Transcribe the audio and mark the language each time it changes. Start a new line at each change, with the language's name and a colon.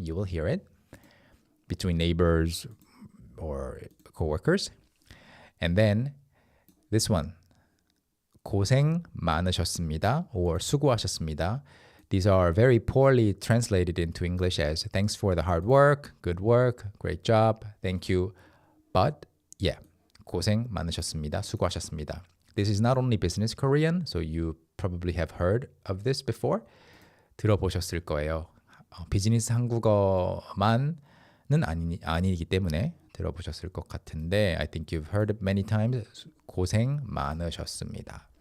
English: You will hear it between neighbors or coworkers. And then this one,
Korean: 고생 많으셨습니다 or 수고하셨습니다.
English: These are very poorly translated into English as thanks for the hard work, good work, great job, thank you. But yeah,
Korean: 고생 많으셨습니다, 수고하셨습니다.
English: This is not only business Korean, so you probably have heard of this before.
Korean: 들어보셨을 거예요. 비즈니스 한국어만은 아니기 때문에 들어보셨을 것 같은데
English: I think you've heard it many times.
Korean: 고생 많으셨습니다.